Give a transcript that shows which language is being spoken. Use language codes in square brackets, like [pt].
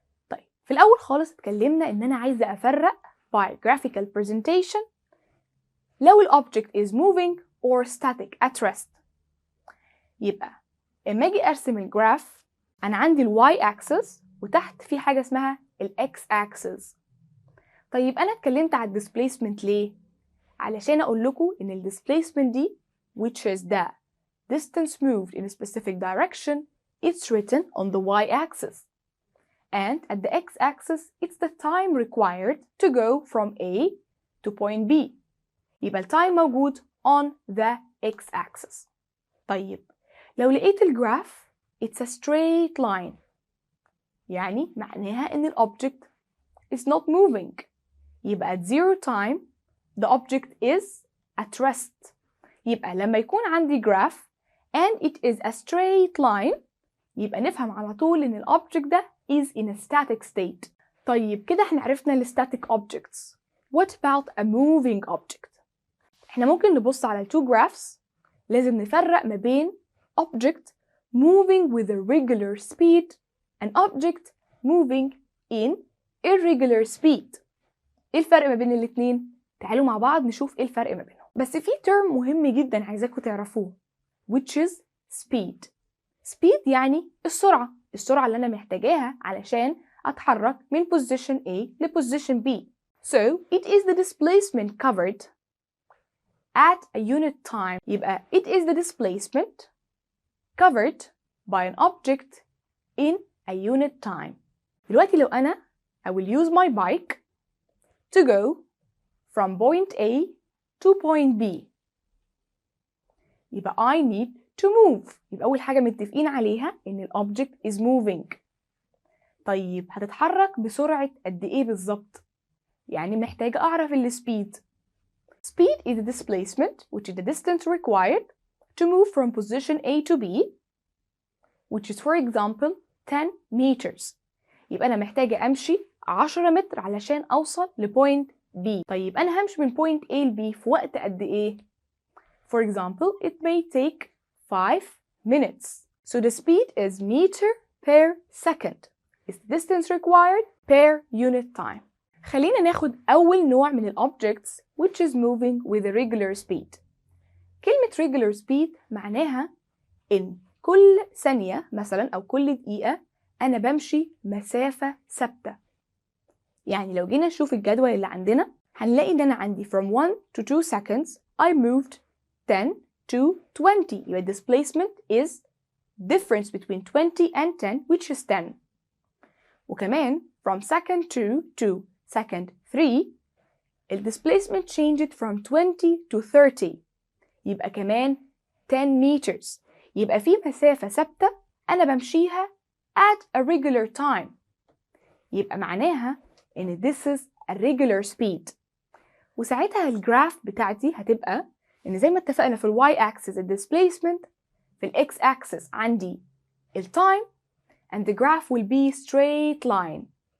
[ar] طيب في الأول خالص اتكلمنا إن أنا عايزة أفرق [en] by graphical presentation [ar] لو ال [en] object is moving or static at rest. [ar] يبقى اما اجي ارسم الجراف انا عندي الواي اكسس وتحت في حاجه اسمها الاكس اكسس. طيب انا اتكلمت على الديسبليسمنت ليه؟ علشان اقول لكم ان الديسبليسمنت دي [en] which is the distance moved in a specific direction it's written on the y axis, and at the x axis it's the time required to go from A to point B. [ar] يبقى التايم موجود [en] on the x axis. [ar] طيب لو لقيت الجراف [en] it's a straight line [ar] يعني معناها ان ال [en] object is not moving. يبقى at zero time the object is at rest. [ar] يبقى لما يكون عندي جراف [en] and it is a straight line [ar] يبقى نفهم على طول ان الobject ده [en] is in a static state. [ar] طيب كده احنا عرفنا ال static objects. [en] What about a moving object؟ [ar] احنا ممكن نبص على [en] two graphs [ar] لازم نفرق ما بين [en] object moving with a regular speed and object moving in irregular speed. [ar] ايه الفرق ما بين الاتنين؟ تعالوا مع بعض نشوف ايه الفرق ما بينهم. بس في term مهم جدا عايزاكم تعرفوه [en] which is speed. [ar] speed يعني السرعة اللي انا محتاجاها علشان اتحرك من position A ل position B. [en] So it is the displacement covered at a unit time. يبقى it is the displacement covered by an object in a unit time. [ar] دلوقتي لو أنا [en] I will use my bike to go from point A to point B يبقى I need to move. [ar] يبقى أول حاجة متفقين عليها إن ال [en] object is moving. [ar] طيب هتتحرك بسرعة قد إيه بالظبط؟ يعني محتاجة أعرف ال speed. [en] Speed is the displacement which is the distance required to move from position A to B, which is for example 10 meters. [ar] يبقى أنا محتاجة أمشي 10 متر علشان أوصل لبوينت B. طيب أنا همشي من point A ل B في وقت قد إيه؟ [en] For example, it may take 5 minutes. So the speed is meter per second. It's the distance required per unit time. [ar] خلينا ناخد أول نوع من ال objects [en] which is moving with a regular speed. [ar] كلمة regular speed معناها إن كل ثانية مثلا أو كل دقيقة أنا بمشي مسافة ثابتة. يعني لو جينا نشوف الجدول اللي عندنا هنلاقي إن أنا عندي [en] from 1 to 2 seconds I moved 10 to 20. يبقى displacement is difference between 20 and 10 which is 10. وكمان from second 2 to second 3 ال displacement changed from 20 to 30 [ar] يبقى كمان [en] 10 meters. [ar] يبقى في مسافة ثابتة أنا بمشيها [en] at a regular time. [ar] يبقى معناها إن [en] this is a regular speed. [ar] وساعتها الجراف بتاعتي هتبقى إن زي ما اتفقنا في ال y axis ال displacement في ال x axis عندي ال time [en] and the graph will be straight line.